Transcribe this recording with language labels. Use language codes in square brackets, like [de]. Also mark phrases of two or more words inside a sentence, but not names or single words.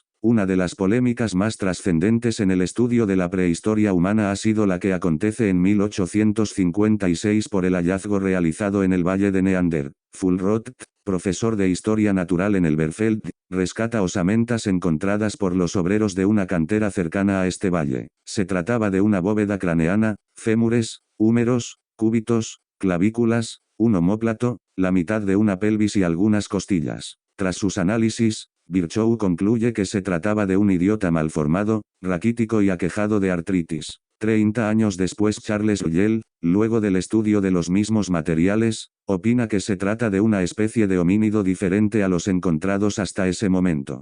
[es] Una de las polémicas más trascendentes en el estudio de la prehistoria humana ha sido la que acontece en 1856 por el hallazgo realizado en el valle de Neander. Fulrott, profesor de historia natural en el Berfeld, rescata osamentas encontradas por los obreros de una cantera cercana a este valle. Se trataba de una bóveda craneana, fémures, húmeros, cúbitos, clavículas, un omóplato, la mitad de una pelvis y algunas costillas. Tras sus análisis, Virchow concluye que se trataba de un idiota malformado, raquítico y aquejado de artritis. 30 años después Charles Lyell, luego del estudio de los mismos materiales, opina que se trata de una especie de homínido diferente a los encontrados hasta ese momento.